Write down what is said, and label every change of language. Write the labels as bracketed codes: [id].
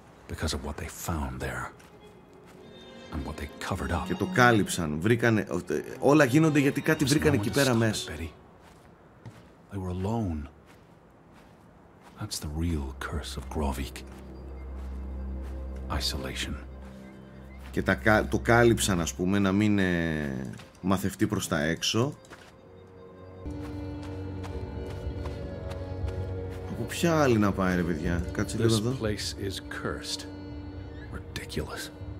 [en] Because of what they found there. And what they covered up. [el] Και το κάλυψαν. Βρήκανε... όλα γίνονται γιατί κάτι βρήκανε εκεί πέρα μέσα. [en] They were alone. That's the real curse of Grovik. Isolation. [el] Και το κάλυψαν, ας πούμε, να μην μαθευτεί προς τα έξω. Από ποια άλλη να πάει, ρε παιδιά? Κάτσε λίγο εδώ. [en] This place is cursed. Ridiculous.